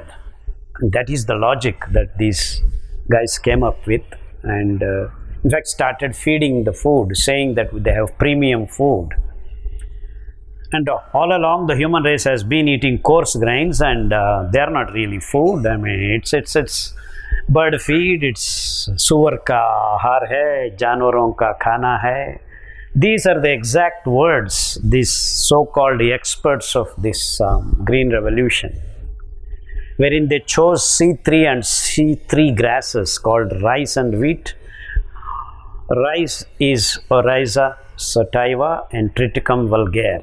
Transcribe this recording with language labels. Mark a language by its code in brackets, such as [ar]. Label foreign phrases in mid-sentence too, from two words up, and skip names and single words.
[en] And that is the logic that these guys came up with, and in fact started feeding the food, saying that they have premium food. And all along the human race has been eating coarse grains, and they are not really food. I mean, it's bird feed, it's [hi] सूअर का आहार है, जानवरों का खाना है. [en] These are the exact words these so-called experts of this green revolution, wherein they chose C3 and C3 grasses called rice and wheat. Rice is Oryza sativa and Triticum vulgare.